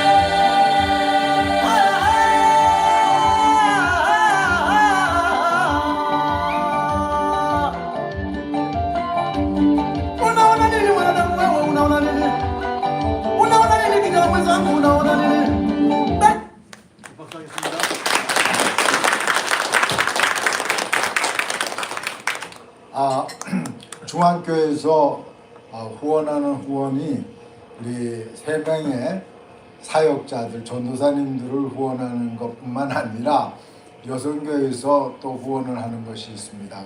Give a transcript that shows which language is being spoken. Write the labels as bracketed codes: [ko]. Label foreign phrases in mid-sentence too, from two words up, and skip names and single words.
[sw] Unaona nini mwanadamu wewe? Unaona nini? Unaona nini kijana mwenzangu? Unaona nini? [ko] 박수하겠습니다. 중앙교회에서 후원하는 후원이 우리 3명의 사역자들, 전도사님들을 후원하는 것뿐만 아니라 여성교회에서 또 후원을 하는 것이 있습니다.